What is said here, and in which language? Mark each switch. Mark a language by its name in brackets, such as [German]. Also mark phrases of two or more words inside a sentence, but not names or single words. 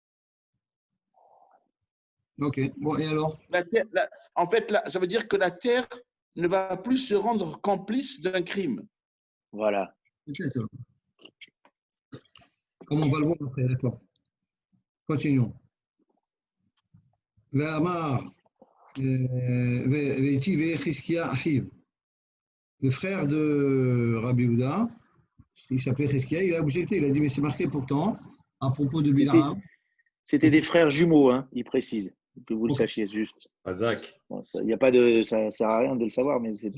[French] Ok, bon, et alors? En fait, ça veut dire que la terre ne va plus se rendre complice d'un crime. Voilà. Peut-être, alors. Comme on va le voir après, d'accord. Continuons. [Hebrew] ואמר ואיתי וחזקיה אחיו. [French] Le frère de Rabbi Yehuda, il s'appelait Chizkia, il a objecté, il a dit, mais c'est marqué pourtant, à propos de Bilham. C'était des frères jumeaux, hein, il précise. Que vous le Ok. sachiez juste. Azak. Bon, ça ne sert à rien de le savoir, mais c'est